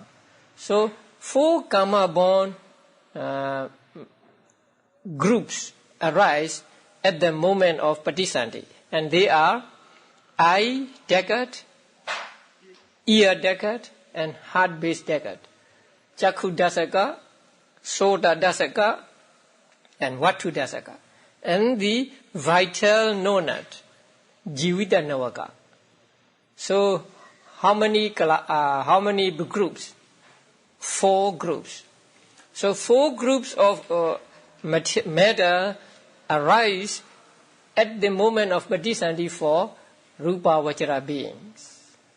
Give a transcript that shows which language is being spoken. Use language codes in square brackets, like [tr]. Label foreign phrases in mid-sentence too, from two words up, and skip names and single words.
[en] So 4 karma-born groups arise at the moment of Bodhisattva, and they are eye decade, ear decade, and heart base decade. [pi] Chakhu dasaka, Sota dasaka, and Vatu dasaka. [en] And the vital nonad, [pi] Jivita Navaka. [en] So, how many groups? 4 groups. So, 4 groups of matter arise at the moment of Patisandhi for [pi] Rupa Vajra [en] beings.